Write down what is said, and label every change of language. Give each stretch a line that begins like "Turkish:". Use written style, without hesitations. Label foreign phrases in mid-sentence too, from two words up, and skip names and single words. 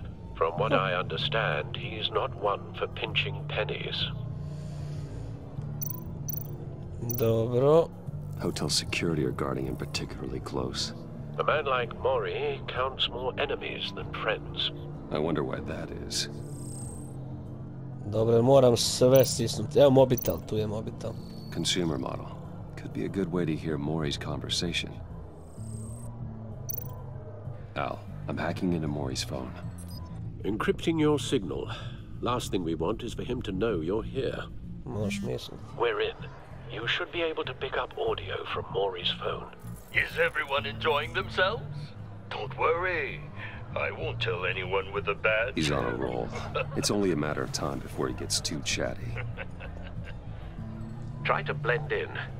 English: From what I understand, he's not one for pinching pennies.
Croatian: Dobro.
English: Hotel security are guarding him particularly close. A man like Maury counts more enemies than friends. I wonder why that is.
Croatian: Dobro, moram sve stisnuti. Evo mobitel, tu je mobitel.
English: Consumer model. Could be a good way to hear Maury's conversation. Al, I'm hacking into Maury's phone. Encrypting your signal. Last thing we want is for him to know you're here.
Croatian: Možeš misliti.
English: We're in. You should be able to pick up audio from Maury's phone. Is everyone enjoying themselves? Don't worry. I won't tell anyone with a badge. He's on a roll. It's only a matter of time before he gets too chatty. Try to blend in.